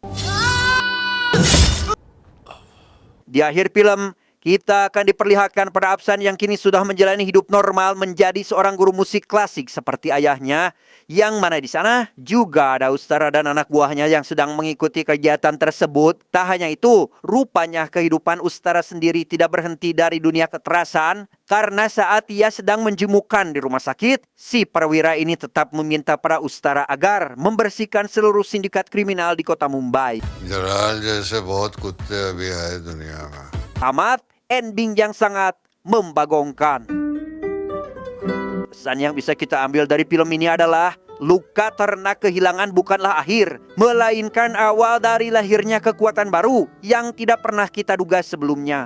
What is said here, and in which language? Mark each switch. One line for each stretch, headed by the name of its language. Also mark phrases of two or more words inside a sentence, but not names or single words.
Indonesian: Di akhir film, kita akan diperlihatkan pada Apsan yang kini sudah menjalani hidup normal menjadi seorang guru musik klasik seperti ayahnya, yang mana di sana juga ada Ustara dan anak buahnya yang sedang mengikuti kegiatan tersebut. Tak hanya itu, rupanya kehidupan Ustara sendiri tidak berhenti dari dunia kekerasan, karena saat ia sedang menjemukan di rumah sakit, si perwira ini tetap meminta para Ustara agar membersihkan seluruh sindikat kriminal di kota Mumbai.
Hindi: जलाल जैसे बहुत कुत्ते अभी आए दुनिया में.
Indonesian: Tamat ending yang sangat membagongkan. Pesan yang bisa kita ambil dari film ini adalah luka ternak kehilangan bukanlah akhir, melainkan awal dari lahirnya kekuatan baru yang tidak pernah kita duga sebelumnya.